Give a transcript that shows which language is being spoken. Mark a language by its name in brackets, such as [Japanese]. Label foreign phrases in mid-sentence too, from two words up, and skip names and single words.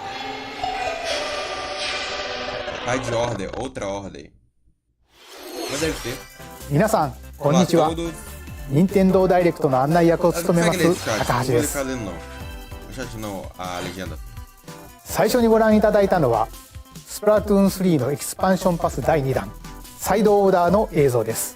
[Portuguese] Pai de ordem, outra ordem. Mas deve ter. [Japanese] 皆さん、こんにちは。任天堂ダイレクトの案内役を務めます高橋です。最初にご覧いただいたのは、スプラトゥーン3のエキスパンションパス第2弾、サイドオーダーの映像です。